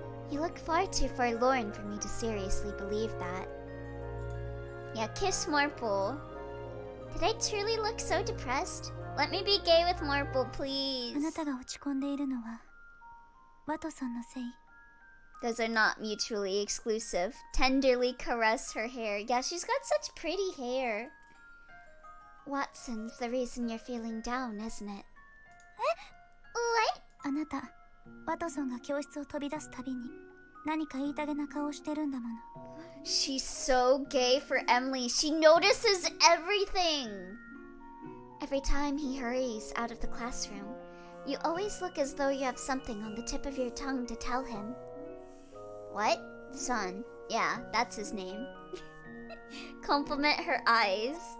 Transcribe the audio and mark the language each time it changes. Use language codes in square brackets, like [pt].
[en] You look far too forlorn for me to seriously believe that. Yeah, kiss Marple. Did I truly look so depressed? Let me be gay with Marple, [ja] あ [en] please. [ja] なたが落ち込んでいるのはワトソンのせい。 [en] Those are not mutually exclusive. Tenderly caress her hair. Yeah, she's got such pretty hair. Watson's the reason you're feeling down, isn't it? What? [ja] あなたワトソンが教室を飛び出すたびに何か言いたげな顔をしてるんだもの。 [en] She's so gay for Emily. She notices everything. Every time he hurries out of the classroom, you always look as though you have something on the tip of your tongue to tell him. What? Son. Yeah, that's his name. Compliment her eyes.